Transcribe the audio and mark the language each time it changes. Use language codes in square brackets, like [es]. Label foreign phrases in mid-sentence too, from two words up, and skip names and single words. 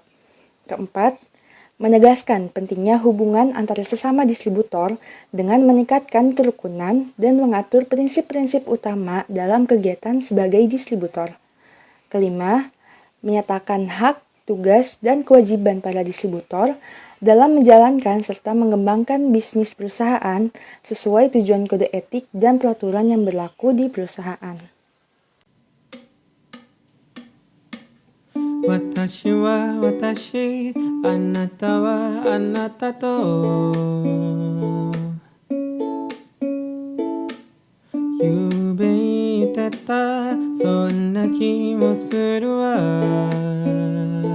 [id] Keempat, menegaskan pentingnya hubungan antara sesama distributor dengan meningkatkan kerukunan dan mengatur prinsip-prinsip utama dalam kegiatan sebagai distributor. Kelima, menyatakan hak, tugas, dan kewajiban para distributor dalam menjalankan serta mengembangkan bisnis perusahaan sesuai tujuan kode etik dan peraturan yang berlaku di perusahaan. [ja] 私は私、あなたはあなたと夢言ってた、そんな気もするわ。